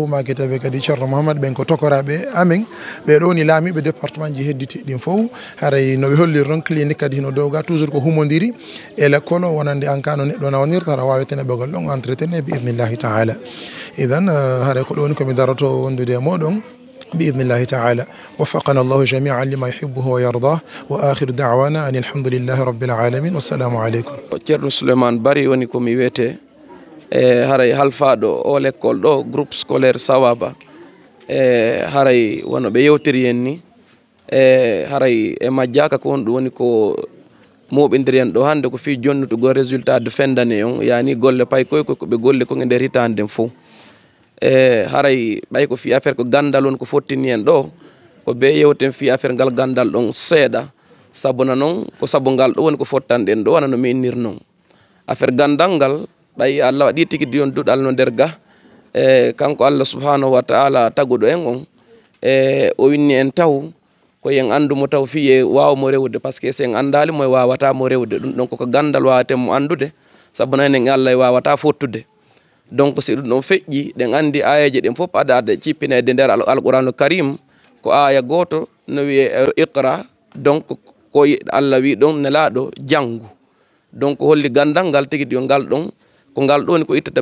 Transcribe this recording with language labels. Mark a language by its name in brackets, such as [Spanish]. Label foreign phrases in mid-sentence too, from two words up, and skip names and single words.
[Fula] maquete ɓe kadi ceerno Mouhamad ɓen ko tokoraɓe amen ɓe ɗo ni laamiɓe département ji hedditi ɗin fof haray no ɓe holliri ɗon clinique kadi hino dowga toujours ko humodiri e l'école o wonande [French] en cas [Fula] no neɗɗo nawonirta aɗa wawi tene ɓegol ɗon entretene [Arabic] بإذن الله تعالى [Fula] idan haray ko ɗoni komi daroto wondude e moɗon [Arabic] بإذن الله تعالى وفقنا الله جميعا لما يحبه ويرضاه وآخر دعوانا أن الحمد لله رب العالمين والسلام عليكم [Fula] ceerno Souleymane Bari woni komi wiyete haray halfaɗo o l'école ɗo [French] groupe scolaire [Fula] Sawaba haray wono ɓe yewtiri en ni haray e majjaka ko won ɗum woni ko moɓidiri en ɗo hande ko fi jonnutugol [French] résultat de fin d'année [Fula] on yani golle pay koy ko ɓe golle ko e nder hitande nden fof haray ɓay ko fi affaire ko gandal won ko fottini en ɗo ko be yewten fi affaire ngal gandal ɗon seeɗa sabuna noon ko sabu ngal ɗo woni ko fottanɗen ɗo wona no mi innir noon affaire gandal ngal ɓay Allah waɗi tigui on duɗal no nder ga kanko Allah [Arabic] سبحانه وتعالى [Fula] taguɗo en on o winni en taw ko yen andumo taw fiye wawmo rewde [French] par ce que [Fula] sen andali mo wawatamo rewde ɗum ɗon koko gandal wawatemo andude sabuna enen Allah wawata fottude donc si ɗum ɗon feƴƴi ɗen andi ayaji ɗen fof aɗa cippinede nder [Arabic] القرآن الكريم [Fula] ko aya goto no wiye iqra donc ko Allah wi ɗon nelaɗo janggu donc holli gandal ngal tigui yo ngal ɗon ko ngal ɗoni ko ittata